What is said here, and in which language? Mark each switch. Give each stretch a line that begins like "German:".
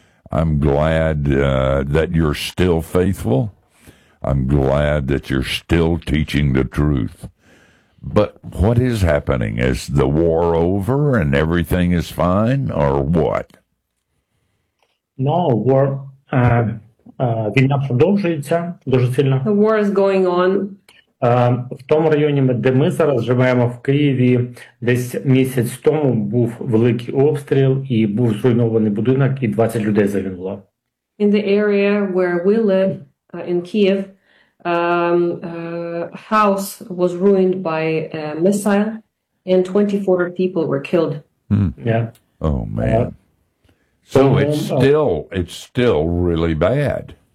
English: I'm glad that you're still faithful. I'm glad that you're still teaching the truth. But what is happening? Is the war over and everything is fine, or what? No, war.
Ukrainian: Війна продовжується дуже сильно.
English: The war is going on.
Ukrainian: В тому районі, де ми зараз живемо, в Києві, десь місяць тому був великий обстріл і був зруйнований будинок, і 20 людей загинуло.
English: In the area where we live, in Kyiv, house was ruined by a missile and 24 people were killed. Mm. Yeah. Oh man. So it's still really bad.